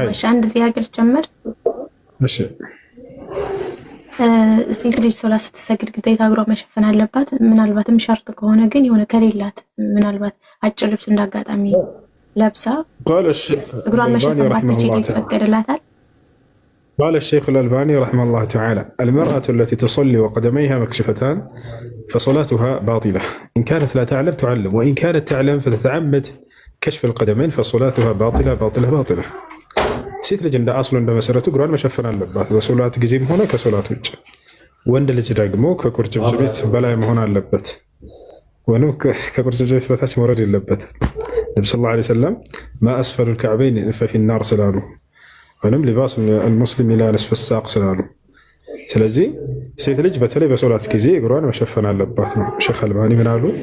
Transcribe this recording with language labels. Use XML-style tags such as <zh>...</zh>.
<am>አንድ ጥያቄ ልጨምር። እሺ ሴት ልጅ ሶላት ስትሰግድ ግዴታ እግሯ መሸፈን አለባት? ምናልባትም ሸርጥ ከሆነ ግን የሆነ ከሌላት ምናልባት አጭር ልብስ እንዳጋጣሚ ለብሳ እግሯን መሸፈን ባትችል ይፈቀድላታል?</am> <ar>قال الشيخ الألباني رحمه الله تعالى: المرأة التي تصلي وقدميها مكشفتان فصلاتها باطلة، إن كانت لا تعلم تعلم، وإن كانت تعلم فتتعمد كشف القدمين فصلاتها باطلة باطلة باطلة.</ar> <am>ሴት ልጅ እንደ አስሉ እንደ መሰረቱ እግሯን መሸፈን አለባት በሶላት ጊዜም ሆነ ከሶላት ውጭ። ወንድ ልጅ ደግሞ ከቁርጭምጭሚት በላይ መሆን አለበት፣ ወይም ከቁርጭምጭሚት በታች መውረድ የለበት። ነብዩ ሰለላሁ ዐለይሂ ወሰለም ማ አስፈሉ</am> <ar>الكعبين ففي النار</ar> <am>ስላሉ ወይም ሊባስ</am> <ar>المسلم إلى نصف الساق</ar> <am>ስላሉ። ስለዚህ ሴት ልጅ በተለይ በሶላት ጊዜ እግሯን መሸፈን አለባት ነው። ሼክ አልባኒ ምን አሉ?</am>